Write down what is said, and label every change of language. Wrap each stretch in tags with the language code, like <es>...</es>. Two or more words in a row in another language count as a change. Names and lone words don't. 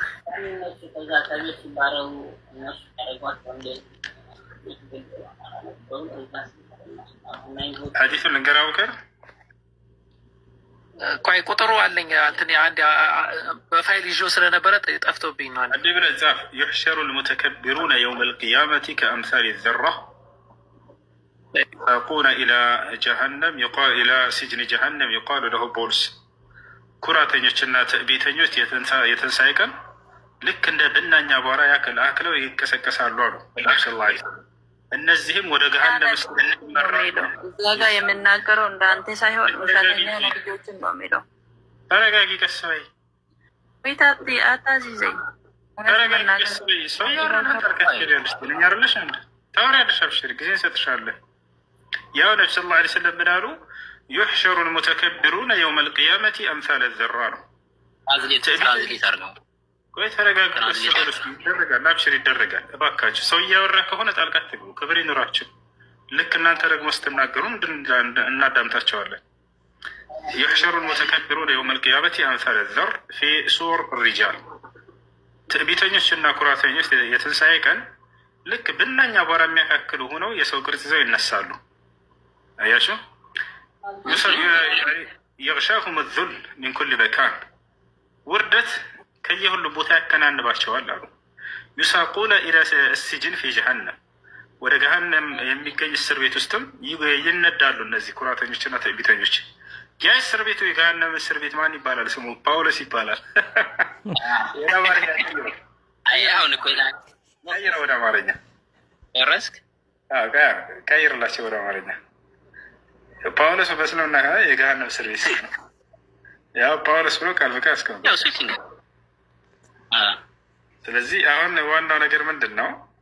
<am>ሐዲሱን ልንገር አቡበክር። ቆይ ቁጥሩ አለኝ እንትን አንድ በፋይል ይዞ ስለነበረ ጠፍቶብኝ ነው። አንዴ ብለህ ጻፍ።</am> <ar>يحشر المتكبرون يوم القيامة كأمثال الذرة يقون إلى جهنم يقال إلى سجن جهنم يقال له بولس</ar> <am>ኩራተኞችና ትዕቢተኞች የትንሣኤ ቀን ልክ እንደ ብናኛ አቧራ ያክል አክለው ይቀሰቀሳሉ አሉ ነብዩ</am> <ar>صلى الله عليه وسلم።</ar> <am>እነዚህም ወደ ገሃነም ውስጥ እዛ ጋር የምናገረው እንዳንተ ሳይሆን ውሸተኛ ነብዮችን ነው የሚለው። ተረጋጊ፣ ቀስ በይ። ወይታቲ አታዚዘኝ። ተረጋጊ፣ ቀስ በይ። ሰው ያወራና ታርካችልሽ ትልኛለሽ እንዴ? ታወሪያለሽ። አብሽሪ፣ ጊዜ እንሰጥሻለን። ያው ነብዩ</am> <ar>صلى الله عليه وسلم</ar> <am>ምን አሉ?</am> <ar>يحشر المتكبرون يوم القيامة أمثال الذرة.</ar> <am>ቆይ ተረጋጋ። ይደረጋል፣ አብሽር ይደረጋል። እባካችሁ ሰው እያወራ ከሆነ ጣልቃ አትግቡ። ክብር ይኑራችሁ። ልክ እናንተ ደግሞ ስትናገሩ እናዳምጣቸዋለን።</am> <ar>يحشر المتكبرون يوم القيامة أمثال الذر في صور الرجال.</ar> <am>ትዕቢተኞችና ኩራተኞች የትንሣኤ ቀን ልክ ብናኝ አቧራ የሚያካክሉ ሆነው የሰው ቅርጽ ይዘው ይነሳሉ። አያችሁ?</am> <ar>يغشاهم الذل من كل مكان.</ar> <am>ውርደት ከየሁሉ ቦታ ያከናንባቸዋል አሉ።</am> <ar>يساقون إلى السجن في جهنم.</ar> <am>ወደ ገሃነም የሚገኝ እስር ቤት ውስጥም ይነዳሉ እነዚህ ኩራተኞችና ትዕቢተኞች። ያ እስር ቤቱ የገሃነም እስር ቤት ማን ይባላል? ስሙ ጳውሎስ ይባላል። ቀይረው ወደ አማርኛ ቀይርላቸው ወደ አማርኛ። ጳውሎስ በስለምና የገሃነም እስር ቤት ነው። ያው ጳውሎስ ብሎ ቃል በቃል ያስቀምጣል። ስለዚህ አሁን ዋናው ነገር ምንድን ነው?</am>